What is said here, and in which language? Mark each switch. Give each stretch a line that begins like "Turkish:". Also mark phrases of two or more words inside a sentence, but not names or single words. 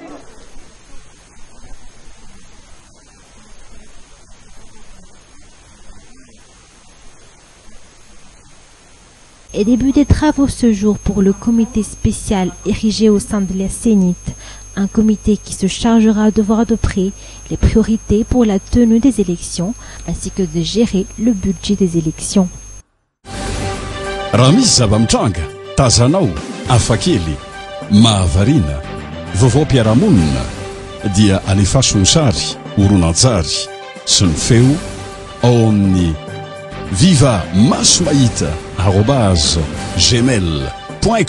French: Et début des travaux ce jour pour le comité spécial érigé au sein de la CNIT, un comité qui se chargera de voir de près les priorités pour la tenue des élections ainsi que de gérer le budget des élections.
Malagasy: Raha misy zava-mitranga, tazanao, hafakely, mahavarina, vaovao-piarahamonina dia alefaso ny sary, horonan-tsary sy ny feo ao amin'ny viva maso mahita @gmail.com